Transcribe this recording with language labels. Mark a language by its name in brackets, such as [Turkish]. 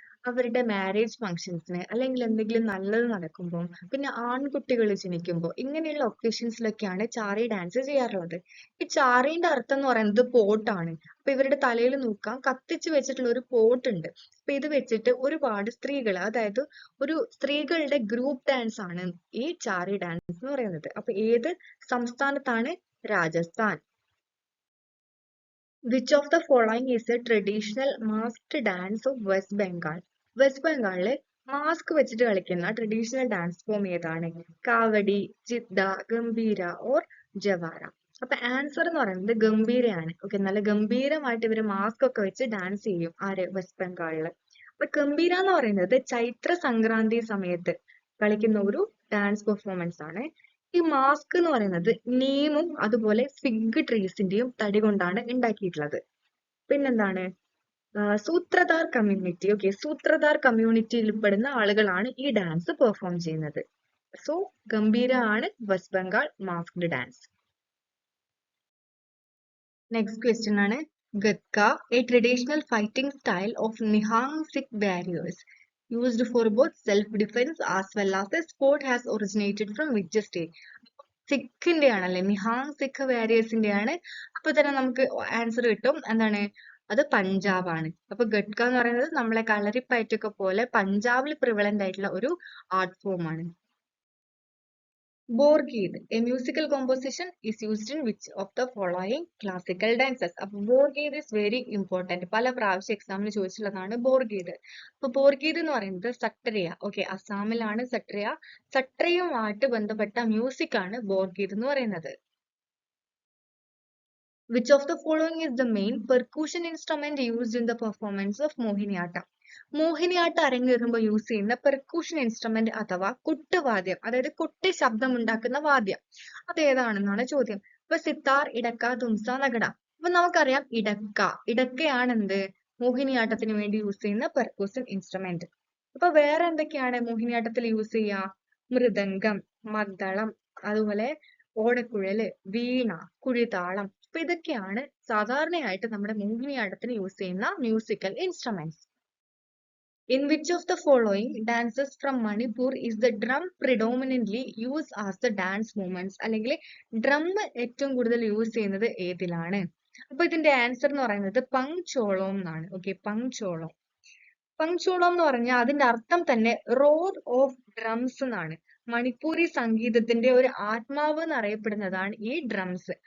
[Malayalam] അവരുടെ മാരേജ് ഫംഗ്ഷൻസിന് അല്ലെങ്കിൽ എന്തെങ്കിലും നല്ലത് നടക്കുമ്പോൾ പിന്നെ ആൺകുട്ടികൾ ജനിക്കുമ്പോൾ ഇങ്ങനെയുള്ള ഒക്കേഷൻസിലൊക്കെയാണ് ചാറി ഡാൻസ് ചെയ്യാറുള്ളത്. ഈ ചാറീന്റെ അർത്ഥം എന്ന് പറയുന്നത് പോട്ടാണ്. അപ്പൊ ഇവരുടെ തലയിൽ നോക്കാം കത്തിച്ച് വെച്ചിട്ടുള്ള ഒരു പോട്ട് ഉണ്ട്. അപ്പൊ ഇത് വെച്ചിട്ട് ഒരുപാട് സ്ത്രീകൾ, അതായത് ഒരു സ്ത്രീകളുടെ ഗ്രൂപ്പ് ഡാൻസ് ആണ് ഈ ചാറി ഡാൻസ് എന്ന് പറയുന്നത്. അപ്പൊ ഏത് സംസ്ഥാനത്താണ്? Rajasthan. [English] Which of the following is a traditional masked dance of West Bengal? [Malayalam] West ബംഗാളില് mask വെച്ചിട്ട് കളിക്കുന്ന ട്രഡീഷണൽ ഡാൻസ് ഫോം ഏതാണ്? കാവടി, ജിദ്ദ, ഗംഭീര ഓർ ജവാര. അപ്പൊ ആൻസർ എന്ന് പറയുന്നത് ഗംഭീരയാണ്. ഓക്കെ, നല്ല ഗംഭീരമായിട്ട് ഇവര് മാസ്ക് ഒക്കെ വെച്ച് ഡാൻസ് ചെയ്യും. ആര്? വെസ്റ്റ് ബംഗാളില്. അപ്പൊ ഗംഭീര എന്ന് പറയുന്നത് ചൈത്ര സംക്രാന്തി സമയത്ത് കളിക്കുന്ന ഒരു ഡാൻസ് പെർഫോമൻസ് ആണ്. ഈ മാസ്ക് എന്ന് പറയുന്നത് നീമും അതുപോലെ ഫിഗ് ട്രീസിന്റെയും തടി കൊണ്ടാണ് ഉണ്ടാക്കിയിട്ടുള്ളത്. പിന്നെന്താണ്? സൂത്രധാർ കമ്മ്യൂണിറ്റി. ഓക്കെ, സൂത്രധാർ കമ്മ്യൂണിറ്റിയിൽ പെടുന്ന ആളുകളാണ് ഈ ഡാൻസ് പെർഫോം ചെയ്യുന്നത്. സോ ഗംഭീര ആണ് west Bengal masked dance. [English] Next question ആണ് Gatka, a traditional fighting style of Nihang Sikh warriors used for both self-defense as well as a sport has originated from which state? [Malayalam] സിഖിന്റെ ആണല്ലേ, നിഹാങ് സിഖ് വാരിയേഴ്സിന്റെ ആണ്. അപ്പൊ തന്നെ നമുക്ക് ആൻസർ കിട്ടും. എന്താണ്? അത് പഞ്ചാബ് ആണ്. അപ്പൊ ഗട്ക എന്ന് പറയുന്നത് നമ്മളെ കളരിപ്പയറ്റൊക്കെ പോലെ പഞ്ചാബിൽ പ്രിവലന്റ് ആയിട്ടുള്ള ഒരു ആർട്ട് ഫോം ആണ്. [English] Borgid, a musical composition is used in which of the following classical dances? അപ്പൊ Borgid is very important. [Malayalam] പല പ്രാവശ്യം എക്സാമിന് ചോദിച്ചിട്ടുള്ളതാണ് Borgid. അപ്പൊ Borgid എന്ന് പറയുന്നത് സട്രിയ. ഓക്കെ, അസാമിലാണ് സട്രിയ. സട്രിയുമായിട്ട് ബന്ധപ്പെട്ട മ്യൂസിക് ആണ് Borgid എന്ന് പറയുന്നത്. [English] Which of the following is the main percussion instrument used in the performance of Mohiniyattam? [Malayalam] Mohiniyattam അരങ്ങേറുമ്പോൾ use ചെയ്യുന്ന പെർക്യൂഷൻ ഇൻസ്ട്രുമെന്റ് അഥവാ കൊട്ടുവാദ്യം, അതായത് കൊട്ടി ശബ്ദം ഉണ്ടാക്കുന്ന വാദ്യം, അതേതാണെന്നാണ് ചോദ്യം. ഇപ്പൊ സിത്താർ, ഇടക്ക, തുംസ, നഗട. അപ്പൊ നമുക്കറിയാം ഇടക്കയാണ് എന്ത് മോഹിനിയാട്ടത്തിന് വേണ്ടി യൂസ് ചെയ്യുന്ന പെർക്യൂഷൻ ഇൻസ്ട്രുമെന്റ്. അപ്പൊ വേറെ എന്തൊക്കെയാണ് മോഹിനിയാട്ടത്തിൽ യൂസ് ചെയ്യുക? മൃദംഗം, മദ്ദളം, അതുപോലെ ഓടക്കുഴല്, വീണ, കുഴിതാളം. അപ്പൊ ഇതൊക്കെയാണ് സാധാരണയായിട്ട് നമ്മുടെ മോഹിനിയാട്ടത്തിന് യൂസ് ചെയ്യുന്ന musical instruments. [English] In which of the following dances from Manipur is the drum predominantly used as the dance movements? [Malayalam] അല്ലെങ്കിൽ ഡ്രം ഏറ്റവും കൂടുതൽ യൂസ് ചെയ്യുന്നത് ഏതിലാണ്? അപ്പൊ ഇതിന്റെ ആൻസർ എന്ന് പറയുന്നത് പങ്ചോളം എന്നാണ്. ഓക്കെ, പങ്ചോളം. പങ്ചോളം എന്ന് പറഞ്ഞാൽ അതിന്റെ അർത്ഥം തന്നെ റോർ ഓഫ് ഡ്രംസ് എന്നാണ്. മണിപ്പൂരി സംഗീതത്തിന്റെ ഒരു ആത്മാവ് എന്നറിയപ്പെടുന്നതാണ് ഈ ഡ്രംസ്.